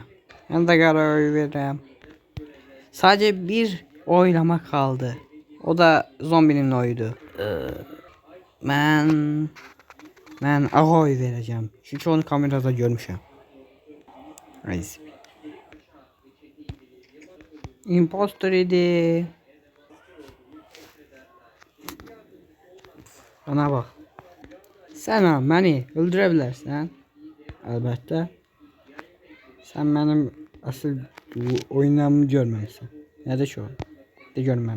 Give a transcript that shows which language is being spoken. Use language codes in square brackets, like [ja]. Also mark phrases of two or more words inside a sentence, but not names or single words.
[az] Mən də qaraya oy verirəm. [tr] Sadəcə bir oylama kaldı. [az] O da zombinin oyuydu. Mən ağa oy verəcəm. Çünki onu kamerada görmüşəm. [tr] Neyse. Impostor idi. Bana bak. Sen beni öldürebilirsin. Elbette. Sen benim asıl oynamamı görmemişsin. Nerede şu an? De görmene.